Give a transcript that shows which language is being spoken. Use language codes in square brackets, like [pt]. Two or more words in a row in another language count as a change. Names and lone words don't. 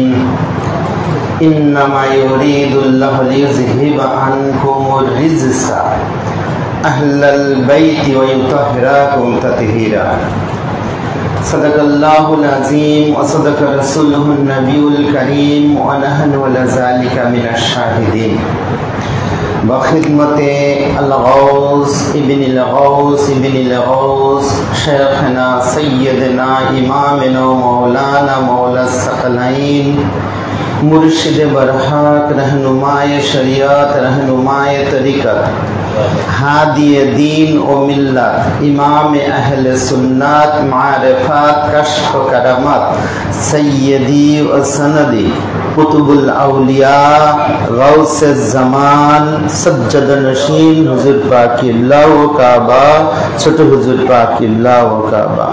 [ar] إنما يريد الله ليذهب عنكم الرجس أهل البيت و يطهركم تطهيرا. صدق الله العظيم و صدق رسوله النبي الكريم و نحن على ذلك من الشاهدين. بخدمت الغوث ابن الغوث ابن الغوث شيخنا سيدنا إمامنا مولانا مولى ثقلين [ur] مرشد برحق رہنمائے شریعت رہنمائے طریقت ہادیٔ دین و ملت امام اہل سنت معرفت کشف کرامت سیدی و سندی قطب الاولیاء غوث زمان سجاد نشین حضور پاک قبلہ و کعبہ چھوٹ حضور پاک قبلہ و کعبہ.